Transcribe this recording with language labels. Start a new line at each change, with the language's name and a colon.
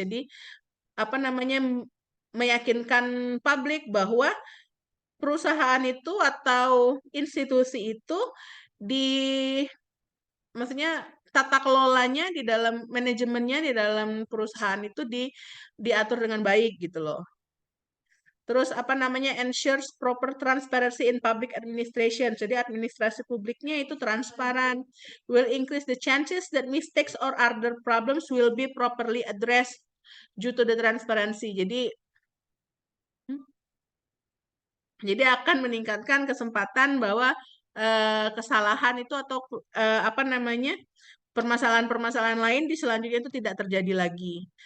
Indonesian: Jadi apa namanya, meyakinkan publik bahwa perusahaan itu atau institusi itu maksudnya tata kelolanya di dalam manajemennya di dalam perusahaan itu diatur dengan baik gitu loh. Terus apa namanya,
English: ensures proper transparency in public administration.
Indonesian: Jadi administrasi publiknya itu transparan.
English: Will increase the chances that mistakes or other problems will be properly addressed due to the transparency.
Indonesian: Jadi akan meningkatkan kesempatan bahwa kesalahan itu atau apa namanya, permasalahan-permasalahan lain di selanjutnya itu tidak terjadi lagi.